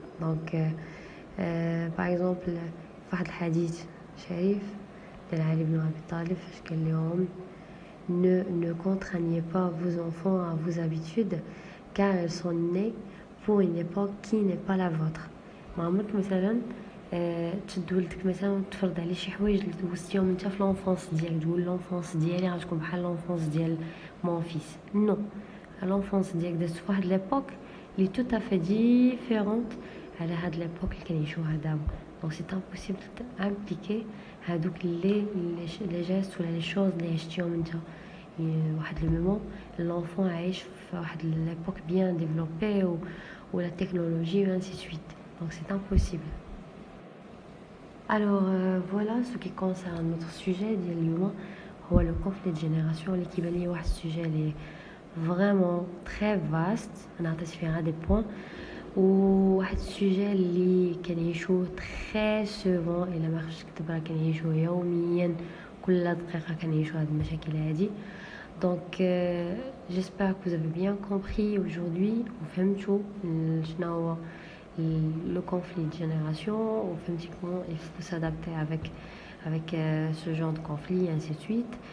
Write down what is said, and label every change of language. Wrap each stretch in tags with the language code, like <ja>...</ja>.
<fr>Donc par exemple</fr> <ar>واحد الحديث شريف ديال علي بن أبي طالب فاش قال لهم</ar> <fr>ne contraignez pas vos enfants à vos habitudes car ils sont nés pour une époque qui n'est pas la vôtre.</fr> <ar>ما عمرك مثلا تشد ولدك مثلا تفرض عليه شي حوايج اللي دوزتيهم انت في لونفونس ديالك، تقول لونفونس ديالي غتكون بحال لونفونس ديال مون فيس. نو، لونفونس ديالك دازت في واحد ليبوك اللي تو افي ديفيرونت على هاد ليبوك اللي كنعيشوها دابا. دونك سي امبوسيبل امبليكي هادوك لي جيست ولا لي شوز اللي عشتيهم انت. واحد لو مومون لونفون عايش في واحد ليبوك بيان ديفلوبي ولا تكنولوجي و</ar> <fr>ainsi de suite. Donc c'est impossible. Alors voilà ce qui concerne notre sujet</fr> <ar>ديال اليوم هو</ar> <fr>le conflit de génération</fr> <ar>اللي كيبان لي واحد السوجي اللي</ar> <fr>vraiment très vaste.</fr> <ar>انا عطيت فيها</ar> <fr>des points</fr> <ar>وواحد السوجي اللي كنعيشوه</ar> <fr>très souvent</fr> <ar>الا ما خرجتش نكذب راه كنعيشوه يوميا، كل دقيقه كنعيشوا هاد المشاكل هادي.</ar> <fr>Donc j'espère que vous avez bien compris aujourd'hui</fr> <ar>وفهمتوا شنو هو</ar> <fr>le conflit de génération</fr> <ar>وفهمتي</ar> <fr>comment il faut s'adapter avec ce genre de conflit et ainsi de suite.</fr>